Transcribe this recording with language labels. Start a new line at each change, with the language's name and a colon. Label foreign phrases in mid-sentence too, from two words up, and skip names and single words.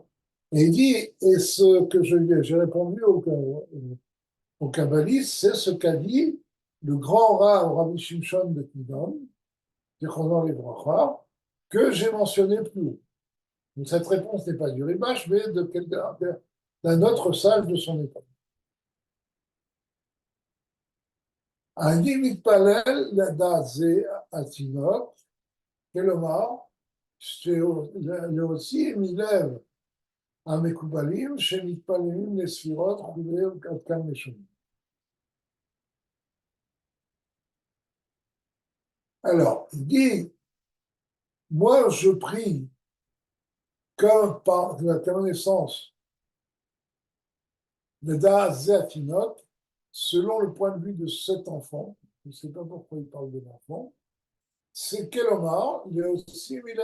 French: Et il dit, et ce que j'ai répondu au kabbaliste, c'est ce qu'a dit le grand Rav Rabbi Shimshon de Kivan, que j'ai mentionné plus haut. Donc cette réponse n'est pas du Ribash, mais d'un autre sage de son époque.
Hebrew: אני מתפלל לדעת זה התינוק, כלומר, להוציא מלב המקובלים שמתפללים לספירות חולי עד כאן משונים.
French: Alors, il dit, moi je prie comme par la connaissance de
Hebrew: דעת זה התינוק,
French: selon le point de vue de cet enfant, je ne sais pas pourquoi il parle de l'enfant, c'est Kelomar, il est aussi